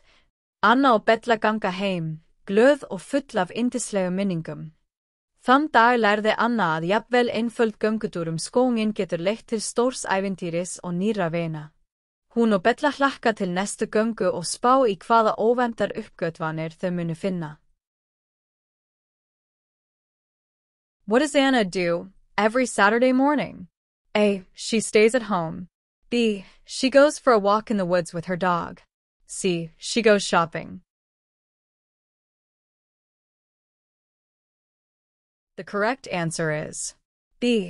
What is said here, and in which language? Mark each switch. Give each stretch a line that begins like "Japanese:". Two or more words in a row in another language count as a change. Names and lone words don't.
Icelandic: Anna og Bella ganga heim, glöð og full af yndislegum minningum. Þann dag lærði Anna að jafnvel einföld göngutúr skóginn getur leitt til stórs ævintýris og nýrra vina. Hún og Bella hlakka til næstu göngu og spá í hvaða óvæntar uppgötvanir þau munu finna.
English: What does Anna do every Saturday morning? A. She stays at home. B. She goes for a walk in the woods with her dog. C. She goes shopping. The correct answer is B.